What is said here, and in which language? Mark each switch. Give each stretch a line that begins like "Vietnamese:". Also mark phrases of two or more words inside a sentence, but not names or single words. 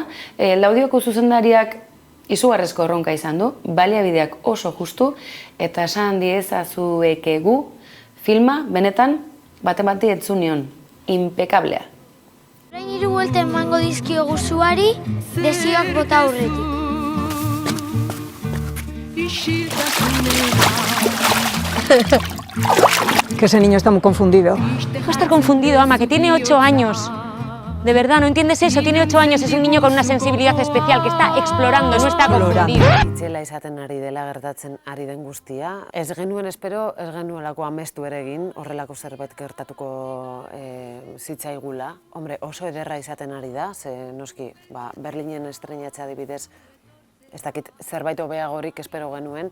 Basque: Laudioko zuzendariak izugarrezko erronka izan du, baliabideak oso justu, eta esan diezazuekegu filma, benetan, bati etzunion, impekablea. Orain 3 buelta emango dizkiogu zuari, desioak bota aurretik.
Spanish: Que ese niño está muy confundido. Va a estar confundido, ama, que tiene 8 años. De verdad, ¿no entiendes eso? Tiene 8 años, es un niño con una sensibilidad especial que está explorando, no está confundido.
Basque: Itzela izaten ari dela gertatzen ari den guztia. Ez genuen espero, ez genuelako amestu ere egin, horrelako zerbait gertatuko zitzaigula. Hombre, oso ederra izaten ari da, ze noski, Berlinen estreinatzea adibidez, ez dakit zerbait hobeagorik espero genuen.